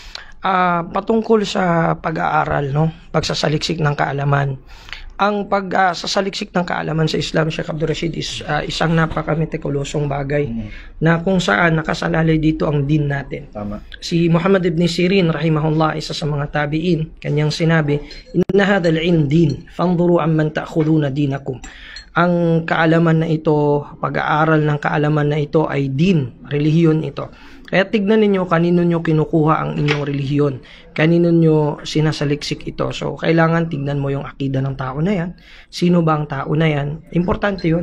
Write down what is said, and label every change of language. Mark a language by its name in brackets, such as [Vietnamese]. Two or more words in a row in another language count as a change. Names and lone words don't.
[Filipino] Patungkol sa pag-aaral, no? Pagsasaliksik ng kaalaman. Ang pagsasaliksik ng kaalaman sa Islam, Sheikh Abdul Rashid, is isang napaka-metikulosong bagay na kung saan nakasalalay dito ang din natin. Tama. Si Muhammad ibn Sirin, rahimahullah, isa sa mga tabi'in, kanyang sinabi, [Arabic] "إن هذا العلم دين، فانظروا عمن تأخذون دينكم." [Filipino] Ang kaalaman na ito, pag-aaral ng kaalaman na ito ay din, relihiyon ito. Kaya tignan ninyo kanino nyo kinukuha ang inyong relihiyon, kanino nyo sinasaliksik ito. So, kailangan tignan mo yung akida ng tao na yan. Sino ba ang tao na yan? Importante yun.